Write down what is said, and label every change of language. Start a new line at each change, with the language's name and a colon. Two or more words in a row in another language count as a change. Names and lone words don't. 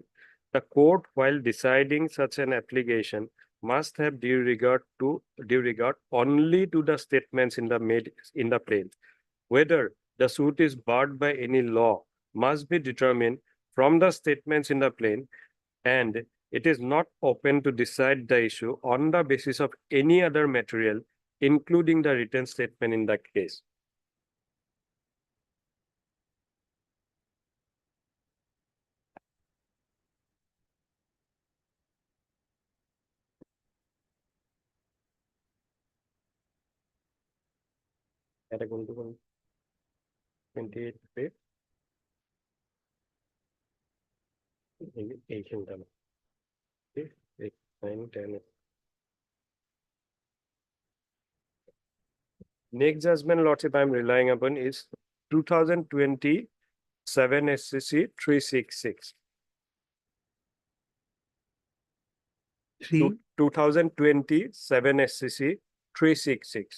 English: The court, while deciding such an application, must have due regard only to the statements in the plaint. Whether the suit is barred by any law must be determined from the statements in the plaint, and it is not open to decide the issue on the basis of any other material, including the written statement in the case.
Assamese: এটা কোনটো কোন 28 page এইখানটা না
English: 8 9 10 next judgment, Lordship, I am relying upon is 2027 SCC 366. 2027 SCC 366.